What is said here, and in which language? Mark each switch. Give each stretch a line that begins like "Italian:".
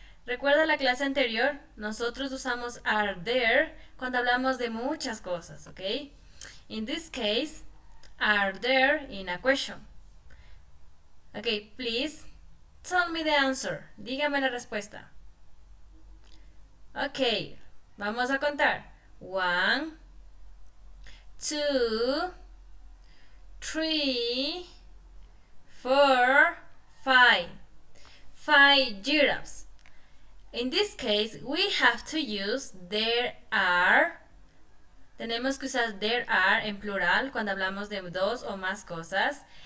Spanish: ¿Recuerda la clase anterior? Nosotros usamos
English: are there
Spanish: cuando hablamos de muchas cosas, ¿ok?
English: In this case, are there in a question. Okay, please tell me the answer.
Spanish: Dígame la respuesta. Ok, vamos a contar. 1, 2, 3, 4, 5.
English: 5 giraffes. In this case, we have to use there are.
Spanish: Tenemos que usar
English: there are
Spanish: en plural cuando hablamos de dos o más cosas.